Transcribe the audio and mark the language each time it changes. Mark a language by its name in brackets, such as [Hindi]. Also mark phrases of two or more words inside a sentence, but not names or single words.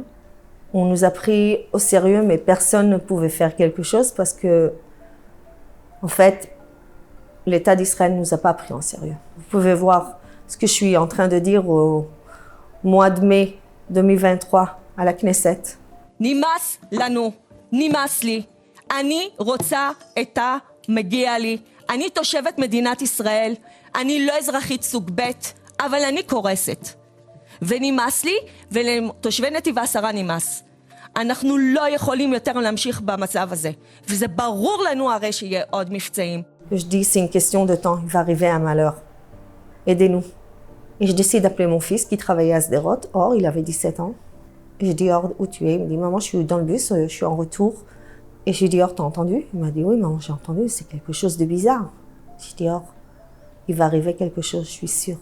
[French] On nous a pris au sérieux, mais personne ne pouvait faire quelque chose parce que, en fait, l'État d'Israël ne nous a pas pris en sérieux. Vous pouvez voir ce que je suis en train de dire au mois de mai 2023 à la Knesset. [Hebrew] נמאס לנו, נמאס לי. אני רוצה את המגיע לי. אני תושבת מדינת ישראל, אני לא אזרחית סוג ב', אבל אני קורסת. ונמאס לי, ולתושבי נתיב HaShara נמאס. אנחנו לא יכולים יותר להמשיך במצב הזה. וזה ברור לנו הרי שיהיה עוד מבצעים. [French] Je dis, c'est une question de temps, il va arriver un malheur. Aidez-nous. Et je décide d'appeler mon fils qui travaillait à Sderot. Or, il avait 17 ans. Et je dis, Or, où tu es? Il me dit, maman, je suis dans le bus, je suis en retour. Et je lui dis, Or, t'as entendu? Il m'a dit, oui, maman, j'ai entendu, c'est quelque chose de bizarre. Je dis, Or, il va arriver quelque chose, je suis sûre.